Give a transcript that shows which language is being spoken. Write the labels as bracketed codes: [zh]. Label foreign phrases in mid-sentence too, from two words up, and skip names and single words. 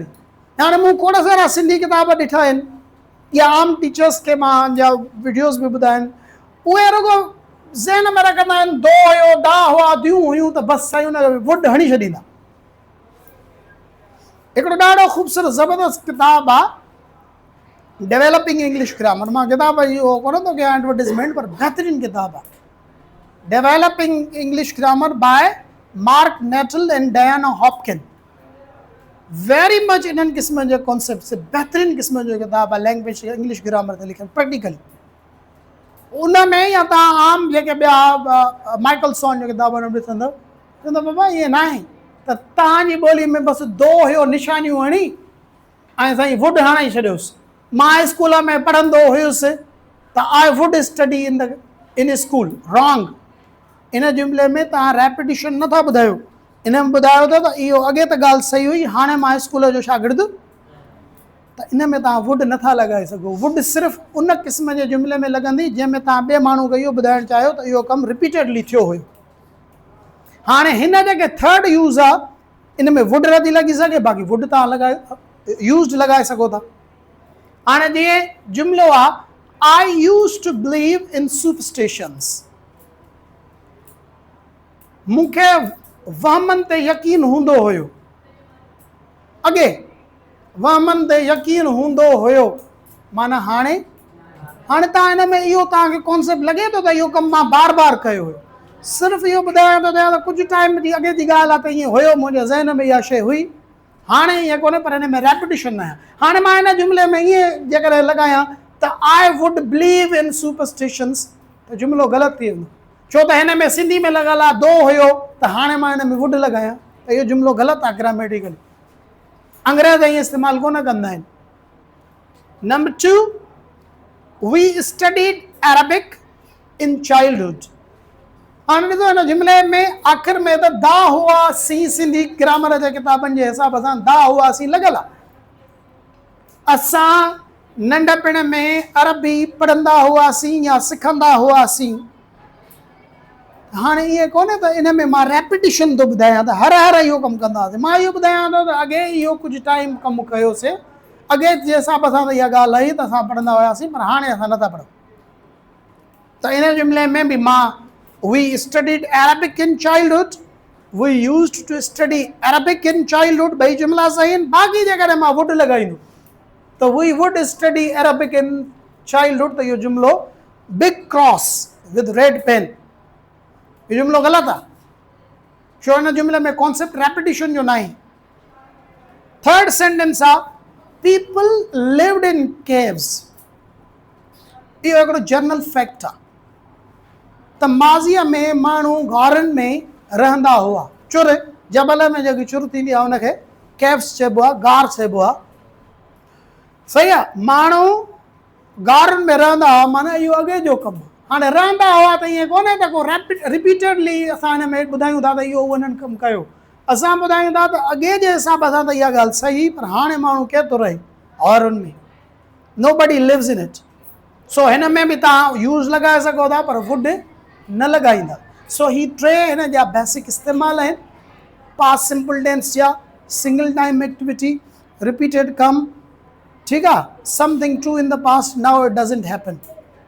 [sd] हाणे मूं खोड़ सारा सिंधी किताब ॾिठा आहिनि या आम टीचर्स खे मां जा वीडियोस बि ॿुधा आहिनि, उहे रुॻो ज़हन में रखंदा आहिनि दो हुयो, दा हुआ, दियूं हुयूं, त बसि साईं हुन वुड हणी छॾींदा। हिकिड़ो ॾाढो ख़ूबसूरत ज़बरदस्त किताबु आहे डेवलपिंग इंग्लिश ग्रामर। मां किताब इहो कोन थो कयां एडवर्टीज़मेंट, पर बहितरीनु किताबु आहे डेवलपिंग इंग्लिश ग्रामर बाय मार्क नेटल एंड डायना हॉपकिन। [en] very much [sd] इन्हनि क़िस्म जे कॉन्सेप्ट से बहितरीनु क़िस्म जो किताबु आहे [en] language English grammar [sd] ते लिखियलु प्रैक्टिकली। उन में या तव्हां आम जेके ॿिया माइकल सॉन जो किताब ॾिसंदव, चवंदव बाबा ईअं न आहे त तव्हांजी ॿोली में बसि दो हुयो निशानियूं हणी ऐं साईं वुड हणाए छॾियोसि। मां स्कूल में पढ़ंदो हुयुसि त [en] I would study in school, wrong. [sd] इन जुमिले में तव्हां रेपिटिशन नथा ॿुधायो, इन में ॿुधायो अथव त इहो अॻे त ॻाल्हि सही हुई, हाणे मां स्कूल जो शागिर्दु, त इन में तव्हां वुड नथा लॻाए सघो। वुड सिर्फ़ु उन क़िस्म जे जुमिले में लॻंदी जंहिंमें तव्हां ॿिए माण्हू खे इहो ॿुधाइणु चाहियो त इहो कमु रिपीटेडली थियो हुयो। हाणे हिन जेके [en] third use [sd] आहे इन में वुड नथी लॻी सघे, बाक़ी वुड तव्हां लॻाए यूज़ड लॻाए सघो था। हाणे जीअं जुमिलो आहे [en] I used to believe in superstitions, [sd] मूंखे वहमनि ते यकीन हूंदो हुयो। अॻे वहमनि ते यकीन हूंदो हुयो माना हाणे तव्हां हिन में इहो तव्हांखे कॉन्सेप्ट लॻे थो त इहो कमु मां बार बार कयो हुयो। सिर्फ़ु इहो ॿुधायो थो त कुझु टाइम जी अॻे जी ॻाल्हि आहे त ईअं हुयो, मुंहिंजे ज़हन में इहा शइ हुई, हाणे ईअं कोन्हे, पर हिन में रेपिटिशन न आहे। हाणे मां हिन जुमिले में ईअं जेकॾहिं लॻायां त [en] I would believe in superstitions [sd] त जुमिलो ग़लति थी वेंदो, छो त हिन में सिंधी में लॻल आहे दो हुयो त हाणे मां हिन में वुड लॻायां त इहो जुमिलो ग़लति आहे ग्रामेटिकली। अंग्रेज़ ईअं इस्तेमालु कोन कंदा आहिनि। [en] Number 2, we studied Arabic in childhood. [sd] हाणे ॾिसो हिन जुमिले में आख़िर में त दा हुआ सी सिंधी ग्रामर जे किताबनि जे हिसाब सां दा हुआ सी लॻल आहे। असां नंढपण में अरबी पढ़ंदा हुआसीं या सिखंदा हुआसीं। हाणे ईअं कोन्हे त इन में मां रेपिटिशन थो ॿुधायां त हर हर इहो कमु कंदा हुआसीं। मां इहो ॿुधायां थो त अॻे इहो कुझु टाइम कमु कयोसीं, अॻे जे हिसाब सां त इहा ॻाल्हि आई त असां पढ़ंदा हुआसीं, पर हाणे असां नथा पढ़ूं। त इन जुमिले में बि मां [en] we studied Arabic in childhood, we used to study Arabic in childhood, [sd] ॿई जुमिला सही आहिनि। बाक़ी जेकॾहिं मां वुड लॻाईंदुमि त [en] we would study Arabic in childhood, [sd] त इहो जुमिलो [en] big cross with red pen, [sd] इहो जुमिलो ग़लति आहे, छो हिन जुमिले में कॉन्सेप्ट रेपिटिशन जो न आहे। [en] third sentence आहे people lived in caves. [sd] इहो हिकिड़ो जनरल फैक्ट आहे त माज़ीअ में माण्हू गारनि में रहंदा हुआ। चुर जबल में जेकी चुर थींदी आहे हुनखे केव्स चइबो आहे, गार चइबो आहे, सही आहे। माण्हू गारनि में रहंदा हुआ माना इहो अॻे जो कमु। हाणे रहंदा हुआ त ईअं कोन्हे त को रिपीटेडली असां हिन में ॿुधायूं था त इहो उन्हनि कमु कयो। असां ॿुधायूं था त अॻे जे हिसाब सां त इहा ॻाल्हि सही, पर हाणे माण्हू केरु थो रहे हॉरनि में, [en] nobody lives in it. [sd] सो हिन में बि तव्हां यूज़ लॻाए सघो था, पर वुड न लॻाईंदा। सो ही टे हिन जा बेसिक इस्तेमालु आहिनि, [en] past simple tense जा, single time activity, repeated कम, [sd] ठीकु आहे, [en] something true in the past now it doesn't happen.